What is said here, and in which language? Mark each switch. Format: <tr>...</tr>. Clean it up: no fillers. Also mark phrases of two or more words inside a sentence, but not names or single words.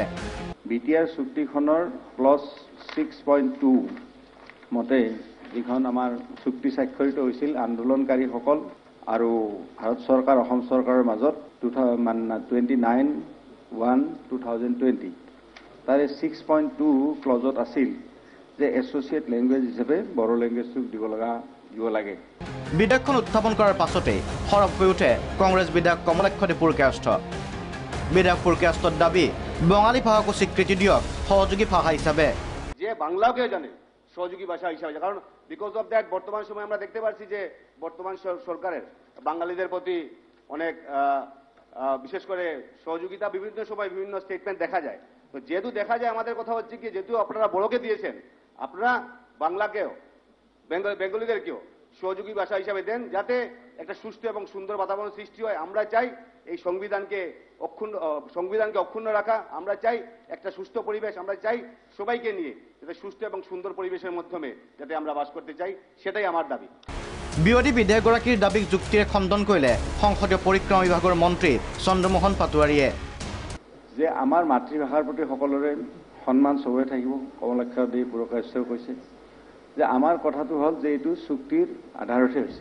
<as>বিটিআৰ চুক্তিখনৰ ক্লজ 6.2 মতে যিখন আমাৰ চুক্তি স্বাক্ষৰিত হৈছিল আন্দোলনকাৰীসকল আৰু ভাৰত চৰকাৰ অসম চৰকাৰৰ মাজত 29/1/2020 তাৰে 6.2 ক্লজত আছিল যে</as> <en>associate language</en> <as>হিচাপে বড়ো লেংগুৱেজটোক দিব লাগে বিধেয়কখন উত্থাপন কৰাৰ পাছতে সৰব হৈ উঠে কংগ্ৰেছ বিধায়ক কমলাক্ষ পুৰকায়স্থ বিধায়ক পুৰকায়স্থৰ দাবী বঙালী ভাষাকো স্বীকৃতি দিয়ক সহযোগী ভাষা হিচাপে</as> <bn>যে বাংলাকে জানে সহযোগী ভাষা হিসাবে কারণ</bn> <en>because of that</en> <bn>বর্তমান সময় আমরা দেখতে পাচ্ছি যে বর্তমান সরকারের বাঙালিদের প্রতি অনেক বিশেষ করে সহযোগিতা বিভিন্ন সময় বিভিন্ন স্টেটমেন্ট দেখা যায় তো যেহেতু দেখা যায় আমাদের কথা হচ্ছে কি যেহেতু আপনারা বড়কে দিয়েছেন আপনারা বাংলাকেও বেঙ্গলিদেরকেও সহযোগী ভাষা হিসাবে দেন যাতে একটা সুস্থ এবং সুন্দর বাতাবরণ সৃষ্টি হয় আমরা চাই এই সংবিধানকে অক্ষুণ্ণ রাখা আমরা চাই একটা সুস্থ পরিবেশ আমরা চাই সবাইকে নিয়ে যাতে সুস্থ এবং সুন্দর পরিবেশের মাধ্যমে যাতে আমরা বাস করতে চাই সেটাই আমার দাবি</bn> <as>বিৰোধী বিধায়কগৰাকীৰ দাবীক যুক্তিৰে খণ্ডন কৰিলে সংসদীয় পৰিক্ৰমা বিভাগৰ মন্ত্ৰী চন্দ্ৰমোহন পাটোৱাৰীয়ে যে আমাৰ মাতৃভাষাৰ প্ৰতি সকলোৰে সন্মান চবৰে থাকিব কমলাক্ষ পুৰকায়স্থই কৈছে যে আমাৰ কথাটো হ'ল যে এইটো চুক্তিৰ আধাৰতহে হৈছে</as>